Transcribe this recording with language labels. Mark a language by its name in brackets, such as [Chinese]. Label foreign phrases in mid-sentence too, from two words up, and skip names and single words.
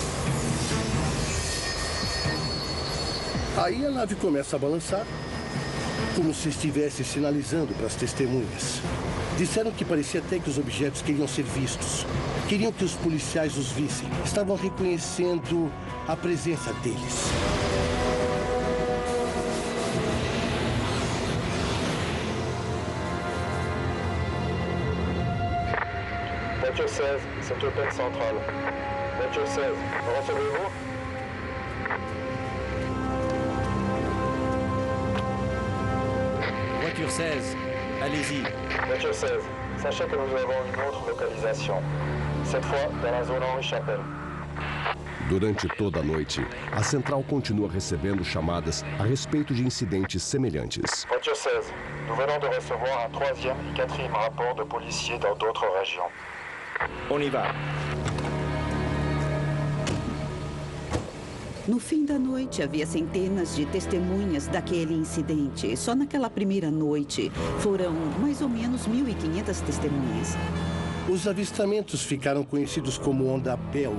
[Portuguese] Aí a nave começa a balançar, como se estivesse sinalizando para as testemunhas. Disseram que parecia até que os objetos queriam ser vistos. Queriam que os policiais os vissem. Estavam reconhecendo a presença deles. [French] Voiture 16, c'est Open Central. Voiture 16, recevez-vous? Voiture 16, allez-y. Voiture 16, sachez que nous avons une autre localisation. Cette fois, dans la zone Henri Chapelle. [Portuguese] Durante toda a noite, a central continua recebendo chamadas a respeito de incidentes semelhantes. [French] Voiture 16, nous venons de recevoir un 3e et 4e rapport de policiers dans d'autres régions. On y va. [Portuguese] No fim da noite, havia centenas de testemunhas daquele incidente. Só naquela primeira noite, foram mais ou menos 1.500 testemunhas. Os avistamentos ficaram conhecidos como onda Bell.